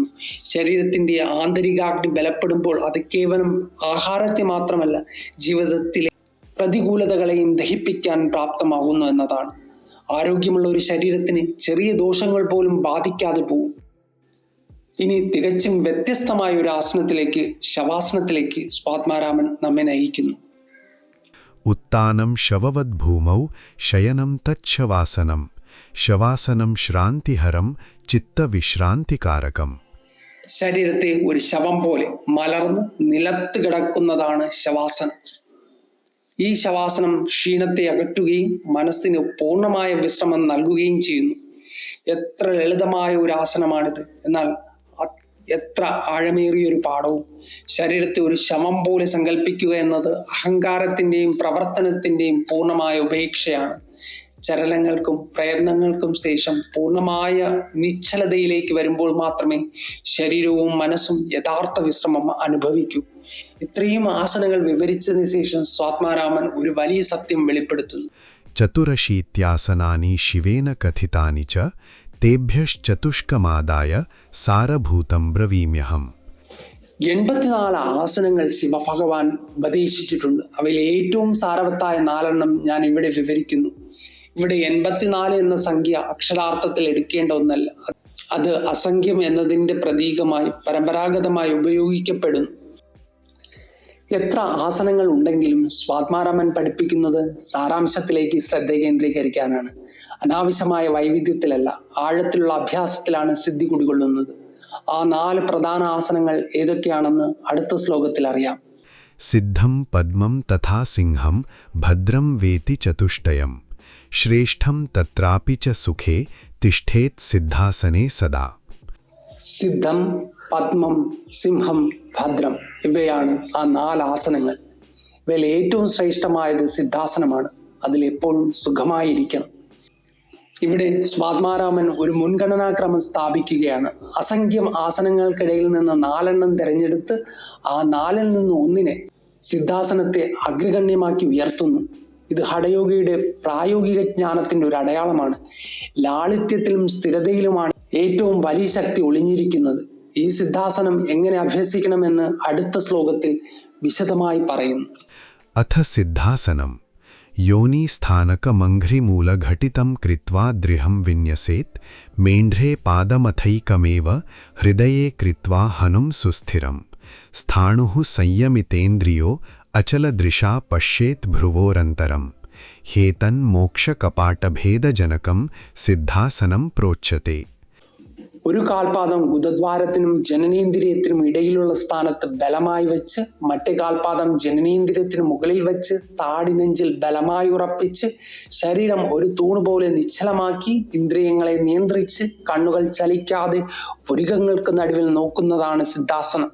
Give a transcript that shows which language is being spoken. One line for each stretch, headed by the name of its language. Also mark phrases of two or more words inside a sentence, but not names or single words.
Malayalam: ശരീരത്തിന്റെ ആന്തരികാഗ്നി ബലപ്പെടുമ്പോൾ അത് കേവലം ആഹാരത്തെ മാത്രമല്ല, ജീവിതത്തിലെ പ്രതികൂലതകളെയും ദഹിപ്പിക്കാൻ പ്രാപ്തമാകുന്നു എന്നതാണ്. ആരോഗ്യമുള്ള ഒരു ശരീരത്തിന് ചെറിയ ദോഷങ്ങൾ പോലും ബാധിക്കാതെ പോകും. ഇനി തികച്ചും വ്യത്യസ്തമായ ഒരു ആസനത്തിലേക്ക്, ശവാസനത്തിലേക്ക് സ്വാത്മാരാമൻ നമ്മെ നയിക്കുന്നു.
Sanskrit: उत्तानं शववद्भूमौ शयनं तच्छवासनं शवासनं श्रान्तिहरं चित्तविश्रान्तिकारकम्.
Malayalam: ശരീരത്തെ ഒരു ശവം പോലെ മലർന്ന് നിലത്ത് കിടക്കുന്നതാണ് ശവാസനം. ഈ ശവാസനം ക്ഷീണത്തെ അകറ്റുകയും മനസ്സിന് പൂർണ്ണമായ വിശ്രമം നൽകുകയും ചെയ്യുന്നു. എത്ര ലളിതമായ ഒരു ആസനമാണിത്, എന്നാൽ എത്ര ആഴമേറിയൊരു പാഠവും. ശരീരത്തെ ഒരു ശവം പോലെ സങ്കല്പിക്കുക എന്നത് അഹങ്കാരത്തിൻ്റെയും പ്രവർത്തനത്തിൻ്റെയും പൂർണ്ണമായ ഉപേക്ഷയാണ്. ചലനങ്ങൾക്കും പ്രയത്നങ്ങൾക്കും ശേഷം പൂർണ്ണമായ നിശ്ചലതയിലേക്ക് വരുമ്പോൾ മാത്രമേ ശരീരവും മനസ്സും യഥാർത്ഥ വിശ്രമം അനുഭവിക്കൂ. ഇത്രയും ആസനങ്ങൾ വിവരിച്ചതിന് ശേഷം സ്വാത്മാരാമൻ ഒരു വലിയ സത്യം വെളിപ്പെടുത്തുന്നു.
Sanskrit: चतुरशीत्यासनानि शिवेन कथितानि च तेभ्यश्चतुष्कमादाय सारभूतं ब्रवीम्यहम्.
Malayalam: 84 ആസനങ്ങൾ ശിവഭഗവാൻ ഉപദേശിച്ചിട്ടുണ്ട്. അവയിൽ ഏറ്റവും സാരവത്തായ 4 ഞാൻ ഇവിടെ വിവരിക്കുന്നു. ഇവിടെ 84 എന്ന സംഖ്യ അക്ഷരാർത്ഥത്തിൽ എടുക്കേണ്ട ഒന്നല്ല. അത് അസംഖ്യം എന്നതിൻ്റെ പ്രതീകമായി പരമ്പരാഗതമായി ഉപയോഗിക്കപ്പെടുന്നു. എത്ര ആസനങ്ങൾ ഉണ്ടെങ്കിലും സ്വാത്മാരാമൻ പഠിപ്പിക്കുന്നത് സാരാംശത്തിലേക്ക് ശ്രദ്ധ കേന്ദ്രീകരിക്കാനാണ്. അനാവശ്യമായ വൈവിധ്യത്തിലല്ല, ആഴത്തിലുള്ള അഭ്യാസത്തിലാണ് സിദ്ധി കുടികൊള്ളുന്നത്. ആ 4 പ്രധാന ആസനങ്ങൾ ഏതൊക്കെയാണെന്ന് അടുത്ത ശ്ലോകത്തിൽ അറിയാം.
Sanskrit: सिद्धं पद्मं तथा सिंहं भद्रं वेति चतुष्टयं श्रेष्ठं तत्रापि च सुखे तिष्ठेत् सिद्धासने सदा.
Malayalam: സിദ്ധം, പദ്മം, സിംഹം, ഭദ്രം ഇവയാണ് ആ 4 ആസനങ്ങൾ. ഇവയിൽ ഏറ്റവും ശ്രേഷ്ഠമായത് സിദ്ധാസനമാണ്. അതിലെപ്പോഴും സുഖമായിരിക്കണം. ഇവിടെ സ്വാത്മാരാമൻ ഒരു മുൻഗണനാക്രമം സ്ഥാപിക്കുകയാണ്. അസംഖ്യം ആസനങ്ങൾക്കിടയിൽ നിന്ന് 4 തിരഞ്ഞെടുത്ത് ആ 4 നിന്ന് ഒന്നിനെ, സിദ്ധാസനത്തെ അഗ്രഗണ്യമാക്കി ഉയർത്തുന്നു. ഇത് ഹഠയോഗിയുടെ പ്രായോഗിക ജ്ഞാനത്തിന്റെ ഒരു അടയാളമാണ്. ലാളിത്യത്തിലും സ്ഥിരതയിലുമാണ് ഏറ്റവും വലിയ ശക്തി ഒളിഞ്ഞിരിക്കുന്നത്. ഈ സിദ്ധാസനം എങ്ങനെ അഭ്യസിക്കണമെന്ന് അടുത്ത ശ്ലോകത്തിൽ വിശദമായി പറയുന്നു.
Sanskrit: अथ सिद्धासनं योनिस्थानकमङ्घ्रिमूलघटितं कृत्वा दृढं विन्यसेत् मेण्ढ्रे पादमथैकमेव हृदये कृत्वा हनुं सुस्थिरम् स्थाणुः संयमितेन्द्रियो अचलदृशा पश्येत् भ्रुवोरन्तरम् हेतन्मोक्षकपाटभेदजनकं सिद्धासनं प्रोच्यते.
Malayalam: ഒരു കാൽപാദം ഗുദദ്വാരത്തിനും ജനനേന്ദ്രിയത്തിനും ഇടയിലുള്ള സ്ഥാനത്ത് ബലമായി വെച്ച്, മറ്റേ കാൽപാദം ജനനേന്ദ്രിയത്തിന് മുകളിൽ വെച്ച്, താടി നെഞ്ചിൽ ബലമായി ഉറപ്പിച്ച്, ശരീരം ഒരു തൂണ് പോലെ നിശ്ചലമാക്കി, ഇന്ദ്രിയങ്ങളെ നിയന്ത്രിച്ച്, കണ്ണുകൾ ചലിക്കാതെ പുരികങ്ങൾക്ക് നടുവിൽ നോക്കുന്നതാണ് സിദ്ധാസനം.